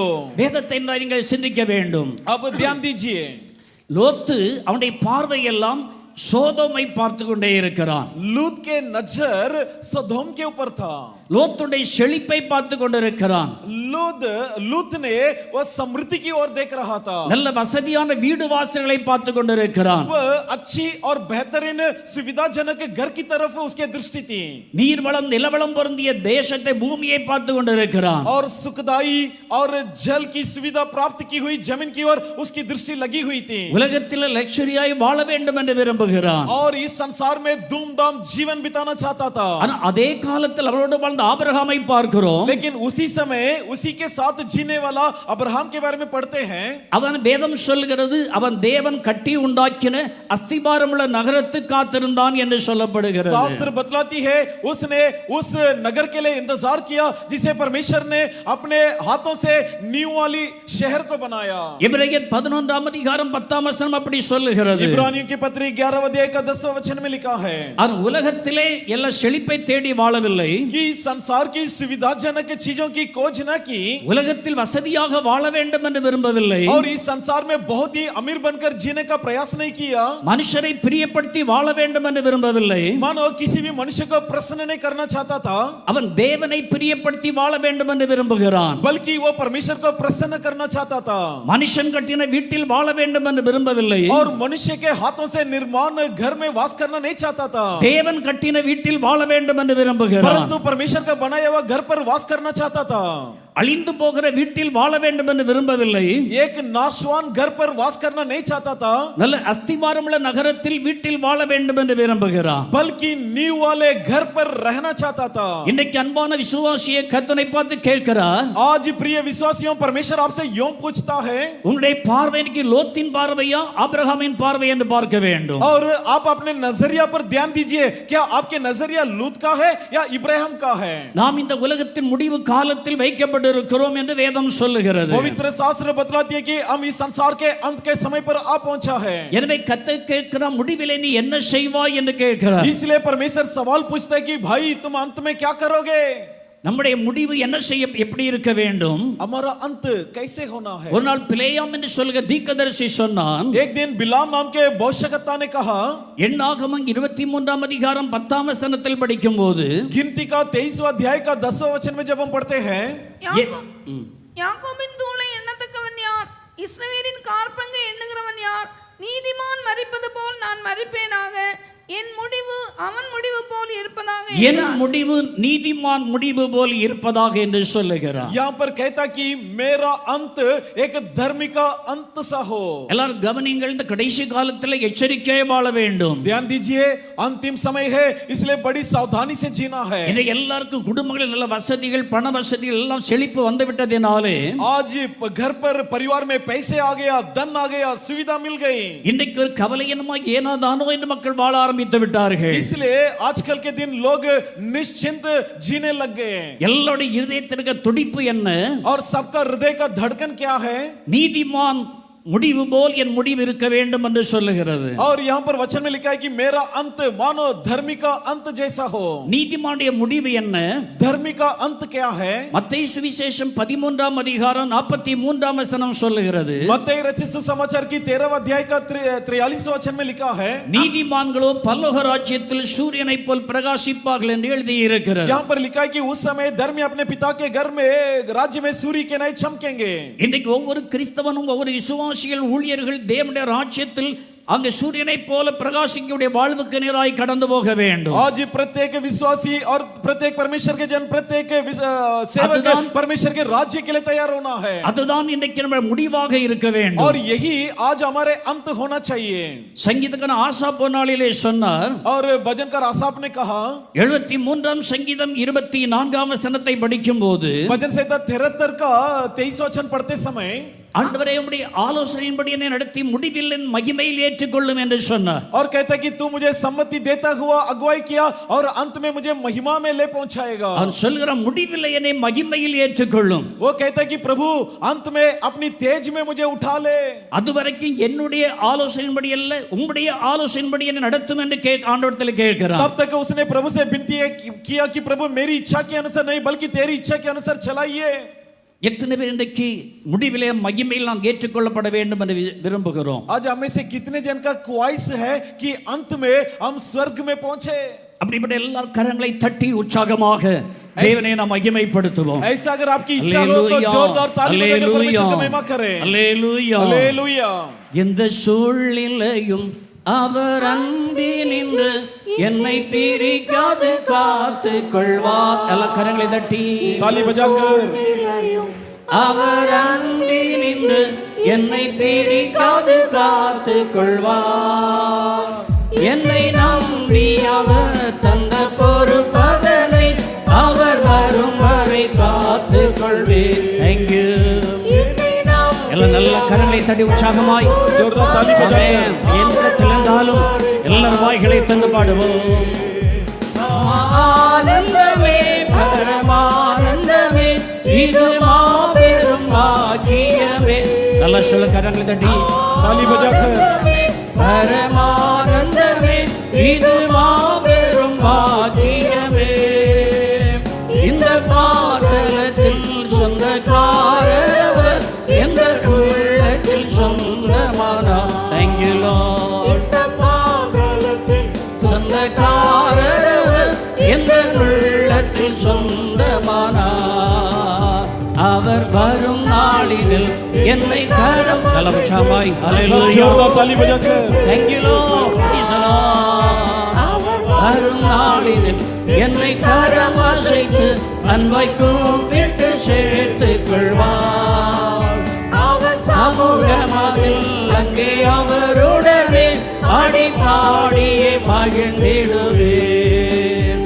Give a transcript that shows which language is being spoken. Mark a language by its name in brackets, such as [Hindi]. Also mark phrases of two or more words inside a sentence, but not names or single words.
[Tamil] வேதத்தை நீங்கள் சிந்திக்க வேண்டும். [Hindi] अब ध्यान दीजिए, [Tamil] லோத்து அவனுடைய பார்வை எல்லாம் சோதோமை பார்த்து கொண்டே இருக்கிறான். [Hindi] लूत के नजर सदोम के ऊपर था। [Tamil] லோத்துடைய செழிப்பை பார்த்து கொண்டிருக்கிறான். [Hindi] लूत ने वह समृद्धि की ओर देख रहा था। [Tamil] நல்ல வசதியான வீடு வாசல்களை பார்த்து கொண்டிருக்கிறான். [Hindi] वह अच्छी और बेहतरीन सुविधाजनक घर की तरफ उसकी दृष्टि थी। [Tamil] நீர்வளம் நிலவளம் பொருந்திய தேசத்தை பூமியை பார்த்து கொண்டிருக்கிறான். [Hindi] और सुखदाई और जल की सुविधा प्राप्त की हुई जमीन की ओर उसकी दृष्टि लगी हुई थी। [Tamil] உலகத்தில் லக்ஸரியாய் வாழ வேண்டும் என்று விரும்புகிறான். [Hindi] और इस संसार में धूमधाम जीवन बिताना चाहता था। [Tamil] ஆனா அதே காலத்தில் அவரோடு வாழ்ந்த ஆபிரகாமை பார்க்கிறோம். [Hindi] लेकिन उसी समय उसी के साथ जीने वाला अब्राहम के बारे में पढ़ते हैं। [Tamil] அவன் வேதம் சொல்கிறது, அவன் தேவன் கட்டி உண்டாக்கின அஸ்திபாரமுள்ள நகரத்து காத்திருந்தான் என்று சொல்லப்படுகிறது. [Hindi] शास्त्र बतलाती है, उसने उस नगर के लिए इंतजार किया जिसे परमेश्वर ने अपने हाथों से नींव वाली शहर को बनाया। [Tamil] எபிரேயர் 11ஆம் அதிகாரம் 10ஆம் வசனம் அப்படி சொல்லுகிறது. [Hindi] इब्रानियों की पत्री 11वें अध्याय का 10वां वचन में लिखा है [Tamil] அது உலகத்திலே எல்லா செழிப்பை தேடி வாழவில்லை, [Hindi] कि संसार की सुविधाजनक चीजों की खोज न की, [Tamil] உலகத்தில் வசதியாக வாழ வேண்டும் என்று விரும்பவில்லை, [Hindi] और इस संसार में बहुत ही अमीर बनकर जीने का प्रयास नहीं किया, [Tamil] மனுஷரை பிரியப்படுத்தி வாழ வேண்டும் என்று விரும்பவில்லை, [Hindi] मानो किसी भी मनुष्य को प्रसन्न नहीं करना चाहता था, [Tamil] அவன் தேவனை பிரியப்படுத்தி வாழ வேண்டும் என்று விரும்புகிறான். [Hindi] बल्कि वो परमेश्वर को प्रसन्न करना चाहता था। [Tamil] மனுஷன் கட்டின வீட்டில் வாழ வேண்டும் என்று விரும்பவில்லை, [Hindi] और मनुष्य के हाथों से निर्माण घर में वास करना नहीं चाहता था, [Tamil] தேவன் கட்டின வீட்டில் வாழ வேண்டும் என்று விரும்புகிறான். [Hindi] परंतु परमेश्वर का बनाया हुआ घर पर वास करना चाहता था। [Tamil] அழிந்து போகிற வீட்டில் வாழ வேண்டும் என்று விரும்பவில்லை, [Hindi] एक नाशवान घर पर वास करना नहीं चाहता था, [Tamil] நல்ல அஸ்திவாரமுள்ள நகரத்தில் வீட்டில் வாழ வேண்டும் என்று விரும்புகிறான். [Hindi] बल्कि नींव वाले घर पर रहना चाहता था। [Tamil] இன்றைக்கு அன்பான விசுவாசியை கர்த்தனை பார்த்து கேட்கிறார், [Hindi] आज प्रिय विश्वासियों, परमेश्वर आपसे यूं पूछता है, [Tamil] உங்களுடைய பார்வை இன்னைக்கு லோத்தின் பார்வையா ஆபிரகாமின் பார்வை என்று பார்க்க வேண்டும். [Hindi] और आप अपने नजरिया पर ध्यान दीजिए, क्या आपके नजरिया लूत का है या इब्राहिम का है? [Tamil] நாம் இந்த உலகத்தின் முடிவு காலத்தில் வைக்கப்பட்டிருக்கிறோம் என்று வேதம் சொல்லுகிறது. [Hindi] पवित्र शास्त्र बतलाती है कि हम इस संसार के अंत के समय पर आ पहुंचा है। [Tamil] எனவே கர்த்தர் கேட்கிறார், முடிவிலே நீ என்ன செய்வாய் என்று கேட்கிறார். [Hindi] इसलिए परमेश्वर सवाल पूछता है कि भाई तुम अंत में क्या करोगे? [Tamil] நம்முடைய முடிவு என்ன செய்ய எப்படி இருக்க வேண்டும்? [Hindi] हमारा अंत कैसे होना है? [Tamil] ஒரு நாள் பிலேயாம் என்று சொல்லுகிற தீர்க்கதரிசி சொன்னான், [Hindi] एक दिन बिलाम नाम के भविष्यवक्ता ने कहा, [Tamil] எண்ணாகமம் 23ஆம் அதிகாரம் 10ஆம் வசனத்தில் படிக்கும்போது, [Hindi] गिनती का 23वां अध्याय का 10वां वचन में जब हम पढ़ते हैं, [Tamil] யாக்கோபின் தூளை எண்ணத்தக்கவன் யார்? இஸ்ரவேலின் காற்பங்கை எண்ணுகிறவன் யார்? நீதிமான் மரிப்பது போல் நான் மரிப்பேனாக, என் முடிவு அவன் முடிவு போல் இருப்பதாக என் முடிவு நீதிமான் முடிவு போல் இருப்பதாக என்று சொல்லுகிறார். [Hindi] यहाँ पर कहता कि मेरा अंत एक धर्मी का अंत सा हो. [Tamil] எல்லாரும் கவனிங்கள், இந்த கடைசி காலத்தில் எச்சரிக்கையாக வாழ வேண்டும். [Hindi] ध्यान दीजिए, अंतिम समय है, इसलिए बड़ी सावधानी से जीना है. [Tamil] இன்றைக்கு எல்லாருக்கும் குடும்பங்களில் நல்ல வசதிகள், பண வசதிகள் எல்லாம் செழிப்பு வந்து விட்டதினாலே [Hindi] आज घर पर परिवार में पैसे आ गया, धन आ गया, सुविधा मिल गई. [Tamil] இன்றைக்கு ஒரு கவலையினமாக ஏனோதானோ என்று மக்கள் வாழ ஆரம்பித்து விட்டார்கள். [Hindi] इसलिए आजकल के दिन लोग निश्चिंत जीने लग गए. [Tamil] எல்லாருடைய இருதயத்திற்கு துடிப்பு என்ன? [Hindi] और सबका हृदय का धड़कन क्या है? [Tamil] நீதிமான் முடிவு போல் என் முடிவு இருக்க வேண்டும் என்று சொல்லுகிறது. [Hindi] और यहाँ पर वचन में लिखा है कि मेरा अंत मानो धर्मी का अंत जैसा हो. [Tamil] நீதிமானுடைய முடிவு என்ன? [Hindi] धर्मी का अंत क्या है? [Tamil] மத்தேயு சுவிசேஷம் 13ஆம் அதிகாரம் 43ஆம் வசனம் சொல்லுகிறது. [Hindi] मत्ती रचित सुसमाचार की 13वां अध्याय का 43वां वचन में लिखा है, [Tamil] நீதிமான்களோ பரலோக ராஜ்யத்தில் சூரியனைப் போல் பிரகாசிப்பார்கள் என்று எழுதி இருக்கிறது. [Hindi] यहाँ पर लिखा है कि उस समय धर्मी अपने पिता के घर में राज्य में सूर्य के नहीं चमकेंगे. [Tamil] இன்றைக்கு ஒவ்வொரு கிறிஸ்தவனும் ஒவ்வொரு விசுவாசிகள் ஊழியர்கள் தேவனுடைய ராஜ்யத்தில் அங்கே சூரியனைப் போல பிரகாசிக்கக்கூடிய வாழ்வுக்கு நேராய் கடந்து போக வேண்டும். [Hindi] आज प्रत्येक विश्वासी और प्रत्येक परमेश्वर के जन, प्रत्येक सेवक परमेश्वर के राज्य के लिए तैयार होना है. [Tamil] அதுதான் இன்றைக்கு நம்ம முடிவாக இருக்க வேண்டும். [Hindi] और यही आज हमारे अंत होना चाहिए. [Tamil] சங்கீதக்காரன் ஆசாப் ஒரு நாளிலே சொன்னார், [Hindi] और भजनकार आसाफ ने कहा, [Tamil] 73ஆம் சங்கீதம் 24ஆம் வசனத்தை படிக்கும்போது [Hindi] भजन संहिता 73 का 23 वचन पढ़ते समय, [Tamil] ஆண்டவரே உம்முடைய ஆலோசனையின்படி என்னை நடத்தி முடிவில் என் மகிமையில் ஏற்றுக்கொள்ளும் என்று சொன்னார். [Hindi] और कहता है कि तू मुझे सम्मति देता हुआ अगुवाई किया और अंत में मुझे महिमा में ले पहुंचाएगा. [Tamil] அவன் சொல்கிற முடிவில் என்னை மகிமையில் ஏற்றுக்கொள்ளும். [Hindi] वो कहता है कि प्रभु अंत में अपनी तेज में मुझे उठा ले. [Tamil] அதுவரைக்கும் என்னுடைய ஆலோசனையின்படி அல்ல, உம்முடைய ஆலோசனையின்படி என்னை நடத்தும் என்று ஆண்டவரிடத்தில் கேட்கிறான். [Hindi] तब तक उसने प्रभु से विनती किया कि प्रभु मेरी इच्छा के अनुसार नहीं बल्कि तेरी इच्छा के अनुसार चलाइए. [Tamil] எத்தனை பேர் இன்றைக்கு முடிவிலே மகிமையில் நாம் ஏற்றுக்கொள்ளப்பட வேண்டும் என்று விரும்புகிறோம்? [Hindi] आज हमें से कितने जन का ख्वाहिश है कि अंत में हम स्वर्ग में पहुंचे. [Tamil] அப்படிப்பட்ட எல்லா கரங்களை தட்டி உற்சாகமாக தேவனை நாம் மகிமைப்படுத்துவோம். [Hindi] ऐसा अगर आपकी इच्छा हो तो जोरदार ताली बजाकर परमेश्वर की महिमा करें. [Tamil] அல்லேலூயா, [Hindi] हालेलुया. [Tamil] எந்த சூழ்நிலையும் அவர் அன்பினின்று என்னை பிரிக்காது காத்து கொள்வார். எல்லா கரங்களை தட்டி [Hindi] ताली बजाकर [Tamil] அவர் அன்பினின்று என்னை பிரிக்காது காத்து கொள்வார். என்னை நம்பி அவர் தந்த பொறுப்பதனை அவர் வரும் வரை காத்து கொள்வேன். [English] Thank you. [Tamil] எல்லாம் நல்ல கரங்களை தட்டி உற்சாகமாய் [Hindi] जोरदार ताली बजाकर [Tamil] எந்திரத்தில் இருந்தாலும் எல்லார் வாய்களை தந்து பாடுவோம். ஆனந்தமே பரமானந்தமே இது மாபெரும் பாக்கியமே. நல்லா சொல்ல கரங்களை தட்டி [Hindi] ताली बजाकर [Tamil] பரமானந்தமே இது மாபெரும் பாக்கியமே. இந்த பாதலத்தில் சொந்தக்காரர் எந்த உள்ளத்தில் சொந்தமானார். [English] Thank you Lord. [Tamil] சொந்தக்காரர் எந்த உள்ளத்தில் சொந்தமானார். அவர் வரும் நாளினில் என்னை கரம் கலவச்சாமாய். Hallelujah. [Hindi] जोरदार ताली बजाकर [English] Thank you Lord. Praise the Lord. [Tamil] வரும் நாளினில் என்னை கரம் அசைத்து அன்பை கூப்பிட்டு சேர்த்துக் கொள்வார். சமூகமதில் அங்கே அவருடனே ஆடி பாடியே மகிழ்ந்திடுவேன்.